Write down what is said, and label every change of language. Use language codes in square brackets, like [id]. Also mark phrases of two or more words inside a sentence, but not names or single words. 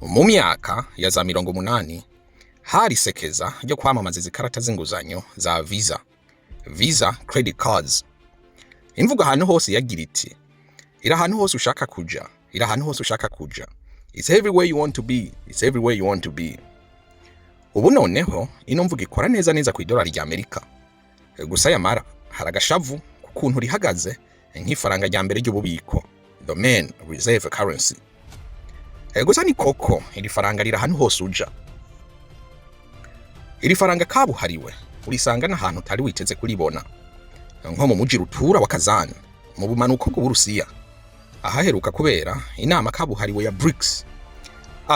[rw] myaka ya za 80 hari sekeza ryo kwamamaza izikarata z'inguzanyo za Visa [en] credit cards. [rw] Imvuga ahantu hose yagira iti ira ahantu hose ushaka kuja, ira ahantu hose ushaka kuja. [en] It's everywhere you want to be, it's everywhere you want to be. [rw] Ubu noneho ino mvuga ikora neza ku idolari ry'Amerika. Gusa yamara haragashavu kukuntu rihagaze nk'ifaranga rya mbere ry'ububiko, [en] the main reserve currency. [rw] Gusa ni koko iri faranga rira ahantu hose uja. Iri faranga kabuhariwe urisanga n'ahantu utari witeze kuribona, nko mu muji rutura wa Kazan mu bumanuko bw'Uburusiya, ahaheruka kubera inama kabuhariwe ya BRICS.